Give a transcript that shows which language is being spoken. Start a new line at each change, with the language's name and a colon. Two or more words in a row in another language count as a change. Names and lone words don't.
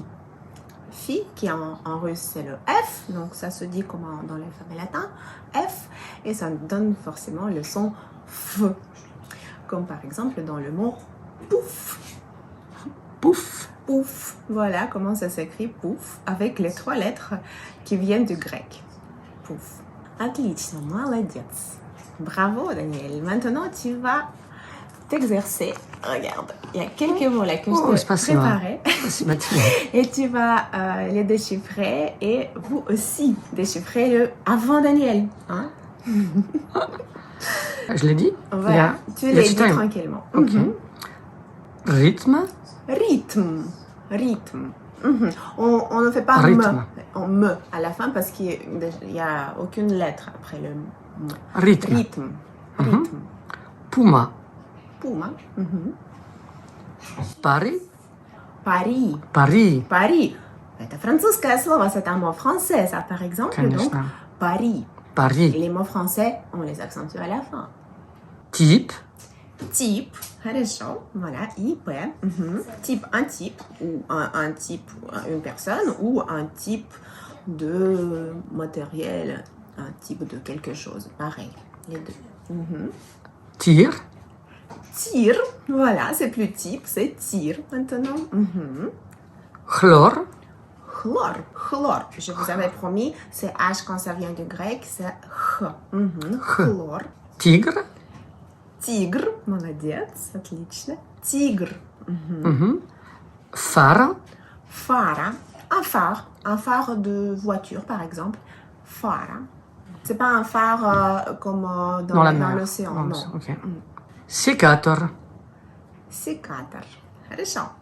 French: Phi, qui en russe c'est le F, donc ça se dit comme dans l'alphabet latin, F, et ça donne forcément le son F, comme par exemple dans le mot pouf. Pouf. Pouf, voilà comment ça s'écrit pouf, avec les 3 lettres qui viennent du grec. Pouf.
Russian: Отлично, молодец.
French: Bravo Daniel. Maintenant tu vas t'exercer. Regarde, il y a quelques mots là que je t'ai préparés. Et tu vas les déchiffrer et vous aussi déchiffrez-le avant Daniel. Hein? Je l'ai dit? Voilà, tu les dis tranquillement. Ok. Rythme. Rythme. Rythme. On ne fait pas rythme. me à la fin parce qu'il n'y a aucune lettre après le me. Rythme. Rythme. Rythme. Puma. Puma. Paris. Paris. Paris. Paris.
Russian: Это французское слово,
French: c'est un mot français, ça par exemple.
Russian: Конечно.
French: Donc, Paris. Paris. Les mots français, on les accentue à la fin. Type. Type, хорошо, voilà, IP. Type, un type, ou un type, une personne, ou un type de matériel, un type de quelque chose, pareil, les deux. Tir. Tir, voilà, c'est plus type, c'est tir maintenant. Chlore. Chlore, chlore, je vous avais promis, c'est H quand ça vient du grec, c'est Х. Chlore. Tigre.
Russian: Тигр, молодец, отлично. Тигр.
French: Phare. Phare, un phare de voiture par exemple. Phare. C'est pas un phare comme dans l'océan, non. Okay. Sécateur. Sécateur. Хорошо.